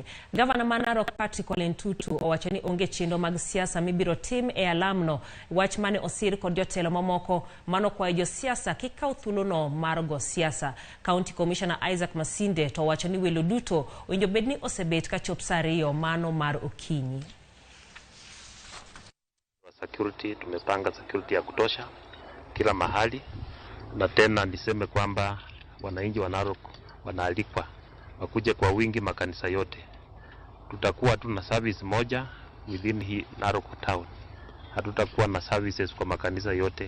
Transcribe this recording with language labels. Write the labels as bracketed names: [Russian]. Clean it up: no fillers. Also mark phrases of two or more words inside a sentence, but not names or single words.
[Luo (Kenya and Tanzania)] Gavana ma Narok Patrick Olentutu owacho ni onge chenro mag siasa mibiro tim e alamno, wach mane osir kod jotelo mamoko manokwayo josiasa kik kaw thuolono mar go siasa. [English] County Commissioner [Luo (Kenya and Tanzania)] Isaac Masinde to owacho ni welo duto owinjo bed ni osebet ka chop saa 2 mano mar okinyi. [Swahili] Security, tumepanga security ya kutosha kila mahali, na tena niseme kwamba wananchi wa Narok wanaalikwa wakuje kwa wingi makanisa yote. Tutakuwa tuna service moja within hii Narok town. Hatutakuwa na services kwa makanisa yote.